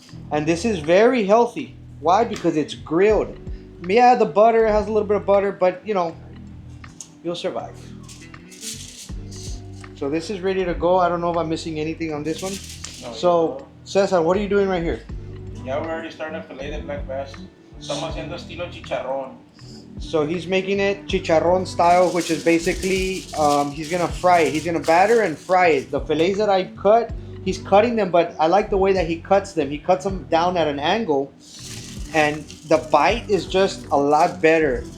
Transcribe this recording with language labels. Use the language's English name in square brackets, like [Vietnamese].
[English] And this is very healthy. Why? Because it's grilled. Yeah, the butter has a little bit of butter, but you know, you'll survive. So this is ready to go. I don't know if I'm missing anything on this one. No, So, Cesar, what are you doing right here? Yeah, we're already starting to fillet the black bass. [Spanish] Estamos haciendo estilo chicharrón. [English] So he's making it chicharrón style, which is basically he's gonna fry it. He's gonna batter and fry it. The fillets that I cut, he's cutting them, but I like the way that he cuts them. He cuts them down at an angle, and the bite is just a lot better.